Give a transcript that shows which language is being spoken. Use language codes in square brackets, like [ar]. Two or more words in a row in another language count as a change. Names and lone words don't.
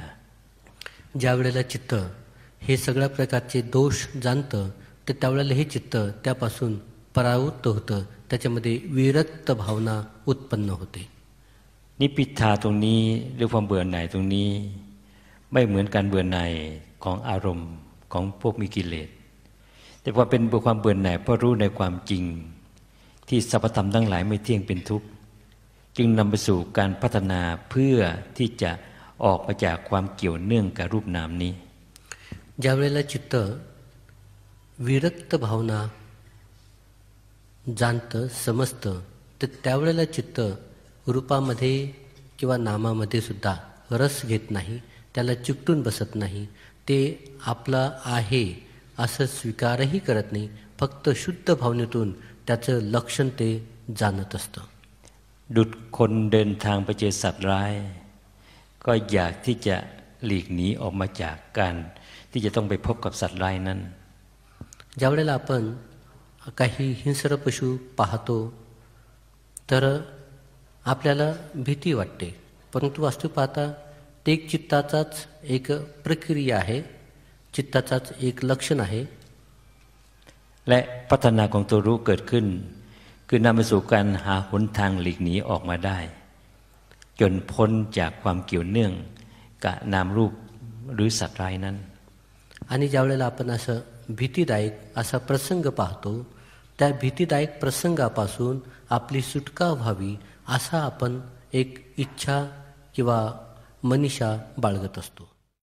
[mr] ज्या वेळेला चित्त हे सगळ्या प्रकारचे दोष जाणतं तर त्यावेळेला हे चित्त त्यापासून परावृत्त होतं, त्याच्यामध्ये विरक्त भावना उत्पन्न होते. [th] นิพพิทาตรงนี้หรือความเบื่อหน่ายตรงนี้ไม่เหมือนการเบื่อหน่ายของอารมณ์ของพวกมีกิเลสแต่ว่าเป็นความเบื่อหน่ายเพราะรู้ในความจริงที่สรรพธรรมทั้งหลายไม่เที่ยงเป็นทุกข์จึงนำไปสู่การพัฒนาเพื่อที่จะออกมาจากความเกี่ยวเนื่องกับรูปนามนี้ [mr] ज्या वेळेला चित्त विरक्त भावना जाणतं समजतं तर त्यावेळेला चित्त रूपामध्ये किंवा नामामध्ये सुद्धा रस घेत नाही, त्याला चिकटून बसत नाही, ते आपला आहे असं स्वीकारही करत नाही, फक्त शुद्ध भावनेतून त्याचं लक्षण ते जाणत असतं. [th] ดุจคนเดินทางไปเจอสัตว์ร้ายก็อยากที่จะหลีกหนีออกมาจากการที่จะต้องไปพบกับสัตว์ร้ายนั้น [mr] ज्या वेळेला आपण काही हिंस्र पशु पाहतो तर आपल्याला भीती वाटते, परंतु वास्तू पाहता ते एक चित्ताचाच एक प्रक्रिया आहे, चित्ताचाच एक लक्षण आहे. [th] และพัฒนาของตัวรู้เกิดขึ้นคือนำไปสู่การหาหนทางหลีกหนีออกมาได้จนพ้นจากความเกี่ยวเนื่องนามรูปหรือสัตว์ร้ายนั้น [mr] आणि ज्यावेळेला आपण असं भीतीदायक असा प्रसंग पाहतो, त्या भीतीदायक प्रसंगापासून आपली सुटका व्हावी असा आपण एक इच्छा किंवा मनीषा बाळगत असतो.